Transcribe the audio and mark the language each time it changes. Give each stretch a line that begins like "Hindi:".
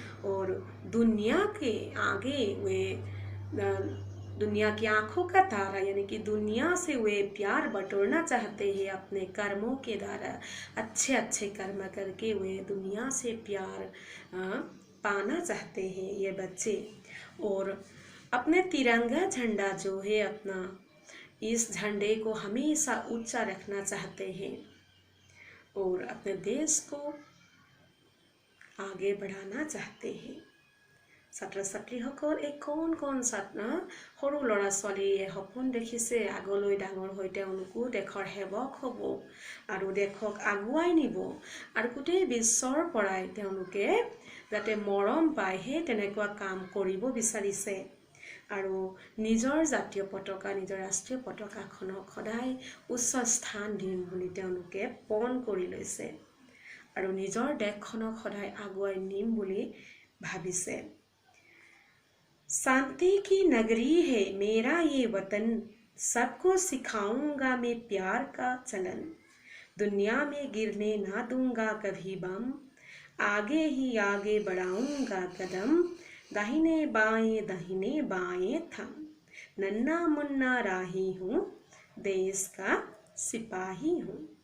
Hindi: और दुनिया के आगे वे दुनिया की आंखों का तारा, यानी कि दुनिया से वे प्यार बटोरना चाहते हैं अपने कर्मों के द्वारा, अच्छे अच्छे कर्म करके वे दुनिया से प्यार पाना चाहते हैं ये बच्चे। और अपने तिरंगा झंडा जो है अपना, इस झंडे को हमेशा ऊंचा रखना चाहते हैं और अपने देश को आगे बढ़ाना चाहते हैं।
Assamese: ছাত্ৰ ছাত্ৰীসকল, এই কোন কোন সৰু ল'ৰা ছোৱালীয়ে সপোন দেখিছে আগলৈ ডাঙৰ হৈ তেওঁলোকো দেশৰ সেৱক হ'ব আৰু দেশক আগুৱাই নিব আৰু গোটেই বিশ্বৰ পৰাই তেওঁলোকে যাতে মৰম পায়, সেই তেনেকুৱা কাম কৰিব বিচাৰিছে আৰু নিজৰ জাতীয় পতাকা, নিজৰ ৰাষ্ট্ৰীয় পতাকাখনক সদায় উচ্চ স্থান দিম বুলি তেওঁলোকে পণ কৰি লৈছে আৰু নিজৰ দেশখনক সদায় আগুৱাই নিম বুলি ভাবিছে।
Hindi: शांति की नगरी है मेरा ये वतन, सबको सिखाऊंगा मैं प्यार का चलन, दुनिया में गिरने ना दूंगा कभी बम, आगे ही आगे बढ़ाऊंगा कदम, दाहिने बाएं थम, नन्ना मुन्ना राही हूँ, देश का सिपाही हूँ।